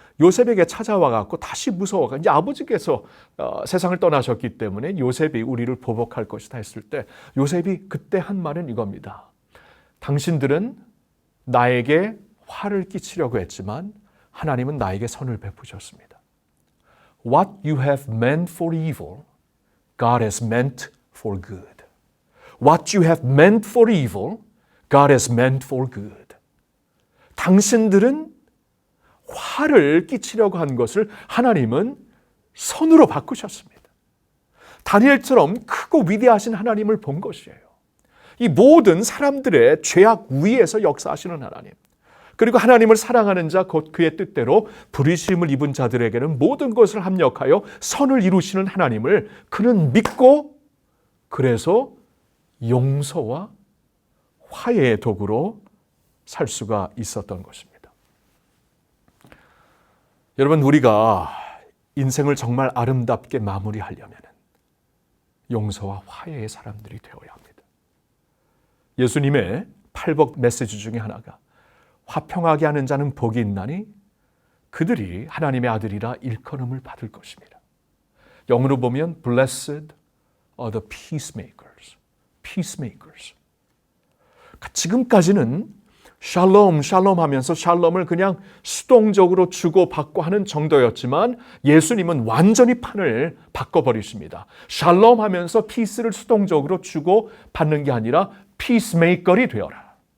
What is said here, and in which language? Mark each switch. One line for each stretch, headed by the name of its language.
Korean: 요셉에게 찾아와 갖고 다시 무서워가 이제 아버지께서 세상을 떠나셨기 때문에 요셉이 우리를 보복할 것이다 했을 때 요셉이 그때 한 말은 이겁니다. 당신들은 나에게 화를 끼치려고 했지만 하나님은 나에게 선을 베푸셨습니다.
English: What you have meant for evil, God has meant for good. What you have meant for evil, God has meant for good.
Korean: 당신들은 화를 끼치려고 한 것을 하나님은 선으로 바꾸셨습니다. 다니엘처럼 크고 위대하신 하나님을 본 것이에요. 이 모든 사람들의 죄악 위에서 역사하시는 하나님, 그리고 하나님을 사랑하는 자 곧 그의 뜻대로 부르심을 입은 자들에게는 모든 것을 합력하여 선을 이루시는 하나님을 그는 믿고 그래서 용서와 화해의 도구로 살 수가 있었던 것입니다. 여러분, 우리가 인생을 정말 아름답게 마무리하려면 용서와 화해의 사람들이 되어야 합니다. 예수님의 팔복 메시지 중에 하나가 화평하게 하는 자는 복이 있나니 그들이 하나님의 아들이라 일컬음을 받을 것입니다. 영어로 보면
English: Blessed are the peacemakers. Peacemakers.
Korean: 지금까지는 샬롬, 샬롬 하면서 샬롬을 그냥 수동적으로 주고받고 하는 정도였지만 예수님은 완전히 판을 바꿔버리십니다. 샬롬 하면서 피스를 수동적으로 주고받는 게 아니라 피스메이커이 되어라.